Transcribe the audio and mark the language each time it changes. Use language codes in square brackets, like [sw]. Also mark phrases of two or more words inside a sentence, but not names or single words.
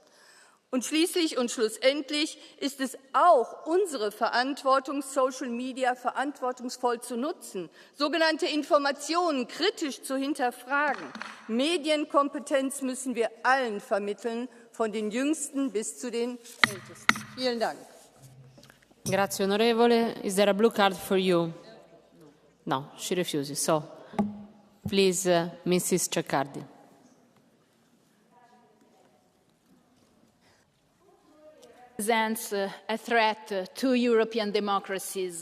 [de] Und schließlich und schlussendlich ist es auch unsere Verantwortung, [en] Social Media [de] verantwortungsvoll zu nutzen, sogenannte Informationen kritisch zu hinterfragen. Medienkompetenz müssen wir allen vermitteln, von den Jüngsten bis zu den Ältesten. Vielen Dank. [it] Grazie onorevole. [en] Is there a blue card for you? No, she refuses. So, please, Mrs. Ceccardi. Presents a threat to European democracies.